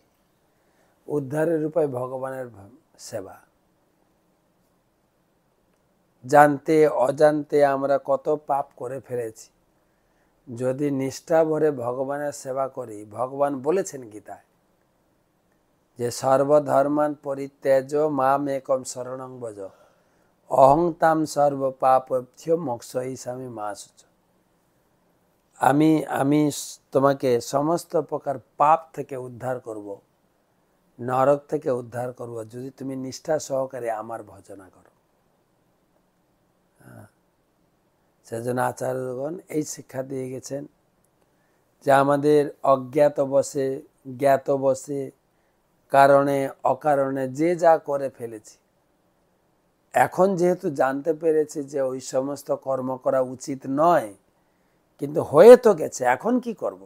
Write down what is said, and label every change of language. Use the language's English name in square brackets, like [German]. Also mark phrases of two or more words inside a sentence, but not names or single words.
[Bangla] উদ্ধারের উপায় ভগবানের সেবা। জানতে অজান্তে আমরা কত পাপ করে ফেলেছি, যদি নিষ্ঠা ভরে ভগবানের সেবা করি, ভগবান বলেছেন গীতায় যে [Sanskrit] সর্বধর্মান পরিত্যাজ্য মাম একম শরণং ভজ অহং তাম সর্ব পাপভ্যো মোক্ষয়িষ্যামি মা শুচ। [Bangla] আমি তোমাকে সমস্ত প্রকার পাপ থেকে উদ্ধার করব, নরক থেকে উদ্ধার করব, যদি তুমি নিষ্ঠা সহকারে আমার ভজনা করো। সেজন্য আচার্যগণ এই শিক্ষা দিয়ে গেছেন যে আমাদের অজ্ঞাত বসে জ্ঞাত বসে কারণে অকারণে যে যা করে ফেলেছি, এখন যেহেতু জানতে পেরেছি যে ওই সমস্ত কর্ম করা উচিত নয়, কিন্তু হয়ে তো গেছে, এখন কি করব?